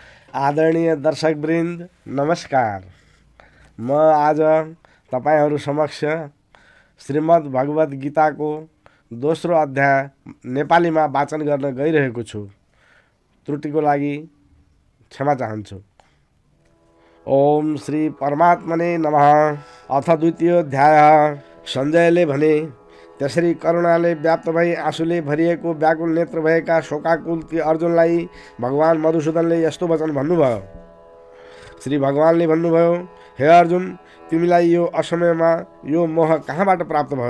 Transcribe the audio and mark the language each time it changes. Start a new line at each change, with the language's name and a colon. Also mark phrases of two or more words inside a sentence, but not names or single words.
Nepali: आदरणीय दर्शकवृन्द नमस्कार। म आज तपाईहरू समक्ष श्रीमद् भगवद् गीताको दोस्रो अध्याय नेपालीमा वाचन गर्न गइरहेको छु। त्रुटिको लागि क्षमा चाहन्छु।
Sanskrit: ओम श्री परमात्मने नमः। अथ द्वितीय अध्याय।
Nepali: सञ्जयले भने, त्यसरी करुणाले व्याप्त भई आँसुले भरिएको व्याकुल नेत्र भएका शोकाकुल ती अर्जुनलाई भगवान मधुसूदनले यस्तो वचन भन्नुभयो। श्री भगवानले भन्नुभयो, हे अर्जुन, तिमीलाई यो असमयमा यो मोह कहाँबाट प्राप्त भयो?